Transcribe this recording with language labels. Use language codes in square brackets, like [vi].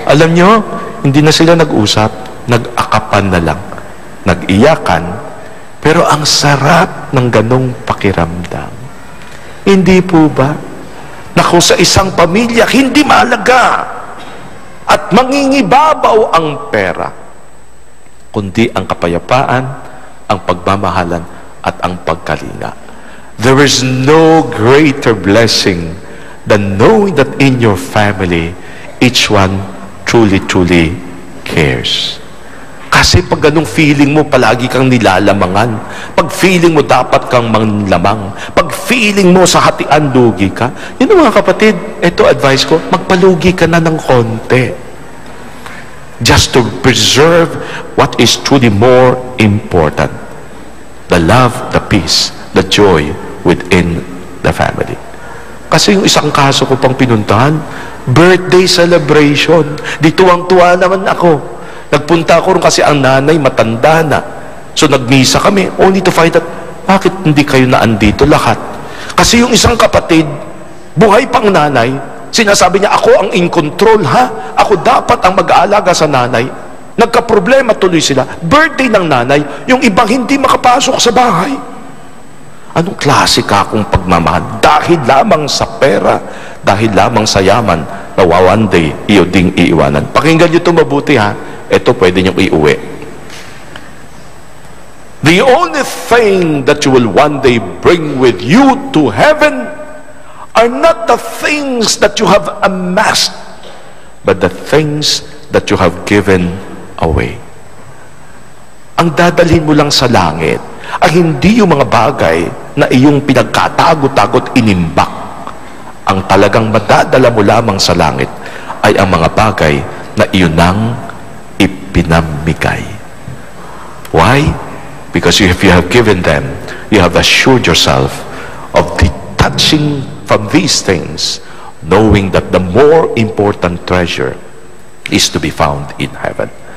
[tl] Alam nyo, hindi na sila nag-usap, nag-akapan na lang, nag-iyakan, pero ang sarap ng ganong pakiramdam. Hindi po ba? Naku, sa isang pamilya, hindi mahalaga at mangingibabaw ang pera, kundi ang kapayapaan, ang pagmamahalan, at ang pagkalinga. [en] There is no greater blessing than knowing that in your family, each one truly cares. [tl] Kasi pag ganung feeling mo, palagi kang nilalamangan. Pag feeling mo, dapat kang manlamang. Pag feeling mo, sa hatian, lugi ka. Yun mga kapatid, ito advice ko, magpalugi ka na ng konti. [en] Just to preserve what is truly more important. The love, the peace, the joy within the family. [tl] Kasi yung isang kaso ko pang pinuntahan, birthday celebration. Di tuwang-tuwa naman ako. Nagpunta ako rin kasi ang nanay matanda na. So nagmisa kami, [en] only to find out, [tl] bakit hindi kayo naandito lahat? Kasi yung isang kapatid, buhay pang nanay, sinasabi niya, ako ang [en] in control, [tl] ha? Ako dapat ang mag-aalaga sa nanay. Nagka-problema tuloy sila. Birthday ng nanay, yung ibang hindi makapasok sa bahay. Anong klase ka akong pagmamahal? Dahil lamang sa pera, dahil lamang sa yaman, na [en] one day, [tl] iyo ding iiwanan. Pakinggan niyo ito mabuti, ha? Ito pwede niyong iuwi. [en] The only thing that you will one day bring with you to heaven are not the things that you have amassed, but the things that you have given away. [tl] Ang dadalhin mo lang sa langit ay hindi yung mga bagay na iyong pinagkatago-tagot inimbak. Ang talagang madadala mo lamang sa langit ay ang mga bagay na iyon nang ipinamigay. [en] Why? Because if you have given them, you have assured yourself of detaching from these things, knowing that the more important treasure is to be found in heaven.